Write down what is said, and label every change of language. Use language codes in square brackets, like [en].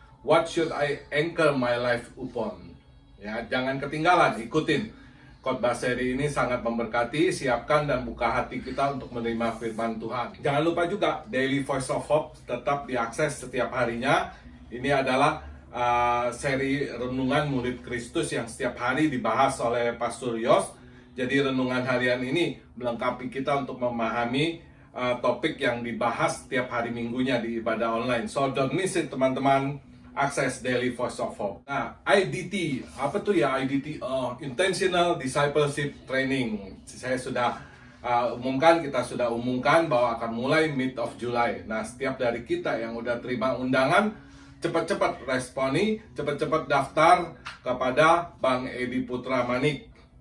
[en] What should I anchor my life upon? [id] Ya, jangan ketinggalan, ikutin. Khotbah seri ini sangat memberkati. Siapkan dan buka hati kita untuk menerima firman Tuhan. Jangan lupa juga Daily Voice of Hope tetap diakses setiap harinya. Ini adalah seri renungan murid Kristus yang setiap hari dibahas oleh Pastor Yos. Jadi renungan harian ini melengkapi kita untuk memahami topik yang dibahas setiap hari minggunya di ibadah online. [en] So don't miss it [id] teman-teman. Akses [en] Daily Voice of Hope. [id] Nah, IDT, apa tuh ya IDT? [en] Intentional Discipleship Training. [id] Saya sudah kita sudah umumkan bahwa akan mulai [en] mid of July. [id] Nah, setiap dari kita yang udah terima undangan, cepat-cepat responi, cepat-cepat daftar kepada Bang Edi Putra Manik.